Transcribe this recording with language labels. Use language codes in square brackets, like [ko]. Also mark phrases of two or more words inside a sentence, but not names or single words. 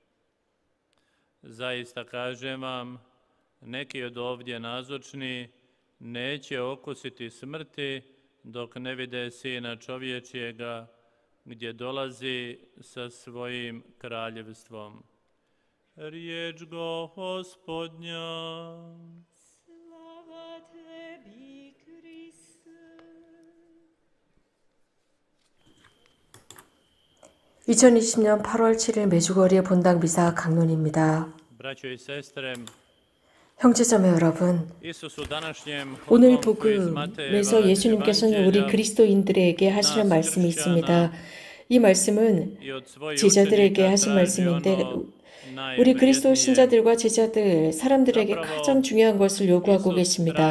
[hr] Zaista kažem vam, neki od ovdje nazočni neće okusiti smrti dok ne vide Sina čovječjega gdje dolazi sa svojim kraljevstvom. Riječ Gospodnja. Slava tebi, Kriste. [ko] 2020년 8월 7일 메주거리의 본당 미사 강론입니다. [hr] Braćo i sestre, [ko] 형제자매 여러분, 오늘 복음에서 예수님께서는 우리 그리스도인들에게 하시는 말씀이 있습니다. 이 말씀은 제자들에게 하신 말씀인데 우리 그리스도 신자들과 제자들, 사람들에게 가장 중요한 것을 요구하고 계십니다.